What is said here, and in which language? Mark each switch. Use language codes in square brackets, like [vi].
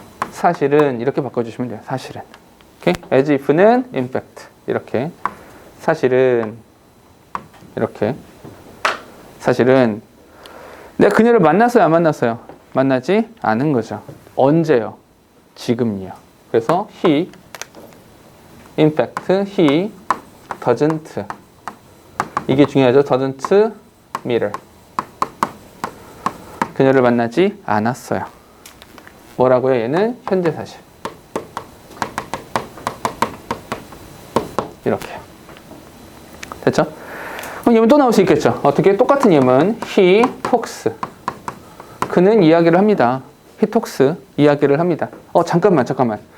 [ko] 사실은 이렇게 바꿔주시면 돼요. 사실은. 오케이? as if는 [en] in fact. [ko] 이렇게. 사실은 이렇게. 사실은 내가 그녀를 만났어요? 안 만났어요? 만나지 않은 거죠. 언제요? 지금이요. 그래서 [en] he, in fact, he doesn't. [ko] 이게 중요하죠. [en] doesn't meet her. [ko] 그녀를 만나지 않았어요. 뭐라고요? 얘는 현재 사실. 이렇게요. 됐죠? 그럼 예문 또 나올 수 있겠죠. 어떻게? 똑같은 예문. [en] He talks. [ko] 그는 이야기를 합니다. He talks. 이야기를 합니다. 잠깐만.